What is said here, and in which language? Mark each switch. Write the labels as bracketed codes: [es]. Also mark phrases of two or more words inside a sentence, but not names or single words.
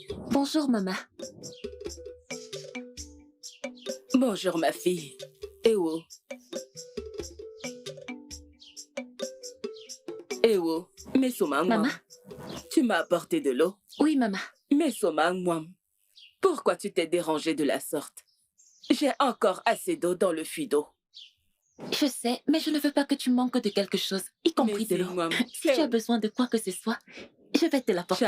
[fr] Bonjour, maman. Bonjour, ma fille. Ewo. Ewo, Mesoma, Maman? tu m'as apporté de l'eau. Oui, maman. Mesoma, pourquoi tu t'es dérangée de la sorte? J'ai encore assez d'eau dans le fût d'eau. Je sais, mais je ne veux pas que tu manques de quelque chose, y compris de l'eau. Si tu as besoin de quoi que ce soit, je vais te l'apporter.